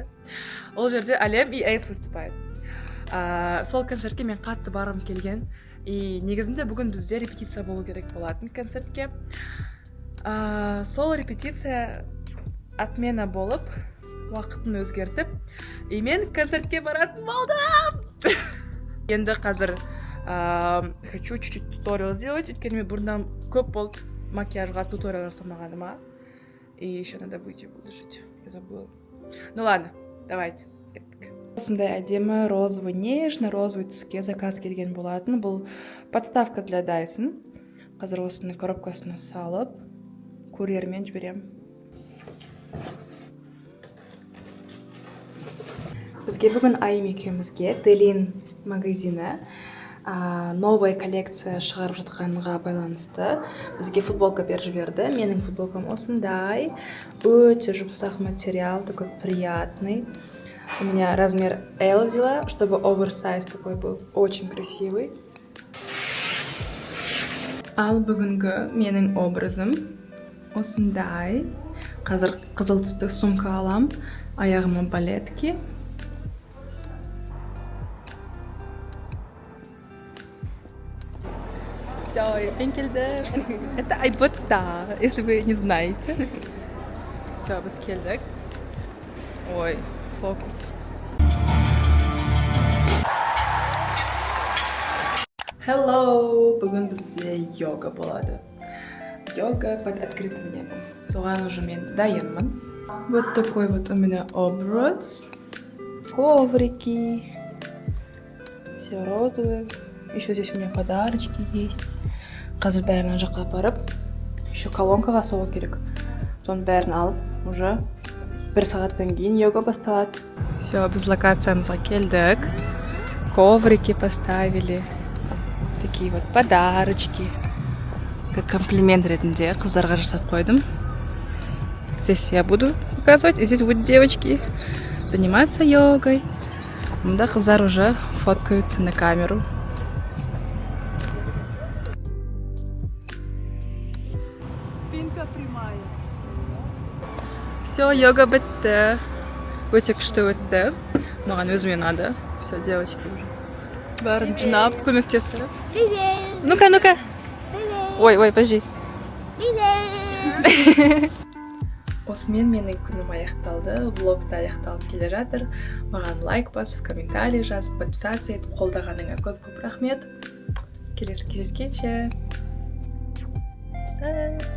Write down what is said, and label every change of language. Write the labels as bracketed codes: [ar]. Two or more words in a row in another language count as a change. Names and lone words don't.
[kk] Ол жерде Алем и Эйс выступает. Сол концертке мен қатты барғым келген. И негізінде бүгін бізде репетиция болу керек болатын концертке. Сол репетиция отмена болып, уақытын өзгертіп, и мен концертке баратын болдым. Енді қазір [ru] хочу чуть-чуть туториал сделать, [kk] өйткені мен бұрыннан көп болды макияжға туториал жасамағаныма. [ru] И еще надо выйти выложить. Я забыла. Ну ладно, давайте. [kk] Осындай әдемі [ru] розовый, нежно розовый [kk] түске заказ келген болатын. [ru] Бұл подставка для Dyson. [kk] Қазір осыны коробкасына салып, курьермен жіберем. Бізге бүгін Айым екеумізге Делин магазині [ru] новая коллекция [kk] шығарып жатқанға байланысты бізге футболка беріп жіберді. Менің футболкам осындай, өте жұмсақ материал, [ru] такой приятный. У меня размер L взяла, чтобы оверсайз такой был, очень красивый. [kk] Ал бүгінгі менің образым осындай. Қазір қызыл түсті сумка алам, аяғыма балетки. Все, я келдім. [ru] Это айботта, если вы не знаете. Все, [kk] біз келдік. Ой, фокус. [en] Hello! [kk] Бүгін бізде йога болады. [ru] Йога под открытым небом. [kk] Соған уже мен дайынмын. [ru] Вот такой вот у меня образ. Коврики. Все розовые. Еще здесь у меня подарочки есть. [kk] Қазір бәрін жаққа барып, еще колонкаға салу керек. Соның бәрін алып, уже 1 сағаттан кейін йога басталады. Все, біз локациямызға келдік. [ru] Коврики поставили. Такие вот подарочки. Как комплимент [kk] ретінде қыздарға жасап қойдым. [ru] Здесь я буду показывать, и здесь будут девочки заниматься йогой. [kk] Мында қыздар [ru] уже фоткаются на камеру. Спинка прямая. [kk] Все, йога бітті. Өте күшті өтті. Маған өзіме [ru] надо. Все, девочки уже. [kk] Бәрін жинап, көмектесіп. [ru] Привет! Ну-ка. Ой, подожди. Привет! [kk] Осымен менің күнім аяқталды. Влог та аяқталып келе жатыр. Маған лайк басып, комментарий жазып, подписаться етіп, қолдағаныңа көп рахмет. Келесі кездескенше.